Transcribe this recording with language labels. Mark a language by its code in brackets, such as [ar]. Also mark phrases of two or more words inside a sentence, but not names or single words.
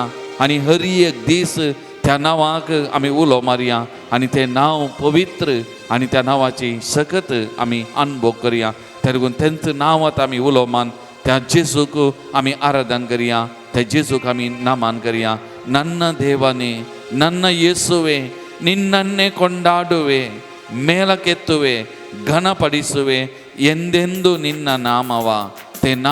[kok] आनी हर एक दीस त्या नांवाक आमी उलो मारया आनी तें नांव पवित्र आनी त्या नांवाची सकत आमी अनुभव करया. त्या देखून तेंच नांवांत आमी उलो मान त्या जेजूक आमी आराधन करया, त्या जेजूक आमी नामान करया. [kn] ನನ್ನ ದೇವನೇ, ನನ್ನ ಯೇಸುವೆ, ನಿನ್ನನ್ನೇ ಕೊಂಡಾಡುವೆ, ಮೇಲಕ್ಕೆತ್ತುವೆ, ಘನಪಡಿಸುವೆ, ಎಂದೆಂದು ನಿನ್ನ ನಾಮವ.